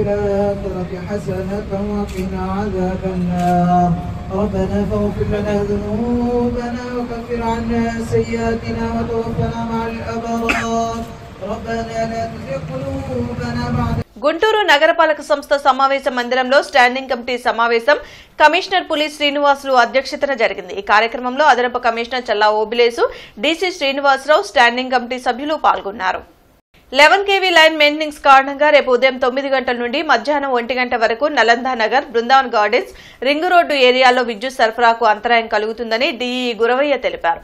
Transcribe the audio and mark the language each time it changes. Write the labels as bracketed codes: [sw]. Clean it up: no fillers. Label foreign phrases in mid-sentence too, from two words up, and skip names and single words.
[ar] الآخرة حسنة وقنا عذاب النار ربنا فاغفر لنا ذنوبنا وكفر عنا سيئاتنا وتوفنا مع الأبرار ربنا لا تزغ قلوبنا بعد. [te] గుంటూరు నగరపాలక సంస్థ సమావేశ మందిరంలో [en] standing committee [te] సమావేశం కమిషనర్ పులి శ్రీనివాసులు అధ్యక్షతన జరిగింది. ఈ కార్యక్రమంలో అదనపు కమిషనర్ చల్లా ఓబిలేసు, డీసీ శ్రీనివాసరావు, [en] standing committee [te] సభ్యులు పాల్గొన్నారు. 11 kV [en] line maintenance [te] కారణంగా రేపు ఉదయం 9 గంటల నుండి మధ్యాహ్నం 1 గంట వరకు నలందా నగర్, బృందావన్ గార్డెన్స్, [en] ring road area [te] విద్యుత్ సరఫరాకు అంతరాయం కలుగుతుందని డీఈ గురవయ్య తెలిపారు.